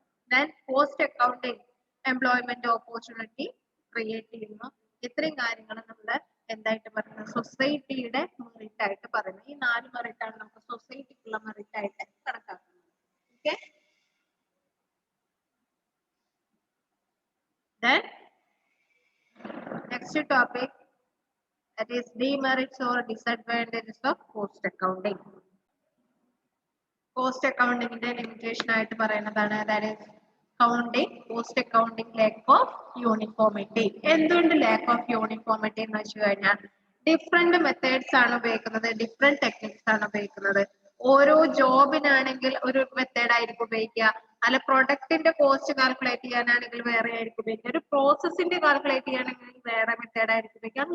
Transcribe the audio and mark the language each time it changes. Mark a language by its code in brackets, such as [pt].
[ml] Then cost accounting employment opportunity create ചെയ്യുന്നു. ഇത്രയും കാര്യങ്ങൾ നമ്മൾ എന്തായിട്ട് പറയുന്നത്? സൊസൈറ്റിയുടെ മെറിറ്റ് ആയിട്ട് പറയുന്നത്. ഈ 4 മെറിറ്റ് ആണ് നമുക്ക് സൊസൈറ്റിക്കുള്ള മെറിറ്റ് ആയിട്ട് കണക്കാക്കുന്നത്. Okay. [en] Then next topic, that is demerits or disadvantages of cost accounting. [ml] Cost അക്കൗണ്ടിങ്ങിന്റെ limitation ആയിട്ട് പറയുന്നതാണ് [en] that is counting, cost accounting lack of uniformity. [ml] എന്തുകൊണ്ട് [en] lack of uniformity [ml] എന്ന് വെച്ച് കഴിഞ്ഞാൽ ഡിഫറെന്റ് മെത്തേഡ്സ് ആണ് ഉപയോഗിക്കുന്നത്, ഡിഫറെന്റ് ടെക്നിക്സ് ആണ് ഉപയോഗിക്കുന്നത്. ഓരോ ജോബിനാണെങ്കിൽ ഒരു മെത്തേഡ് ആയിരിക്കും ഉപയോഗിക്കുക, അല്ല പ്രൊഡക്റ്റിന്റെ കോസ്റ്റ് കാൽക്കുലേറ്റ് ചെയ്യാനാണെങ്കിൽ വേറെ ആയിരിക്കും ഉപയോഗിക്കുക, ഒരു പ്രോസസ്സിന്റെ കാൽക്കുലേറ്റ് ചെയ്യാനാണെങ്കിൽ വേറെ മെത്തേഡ് ആയിരിക്കും ഉപയോഗിക്കുക.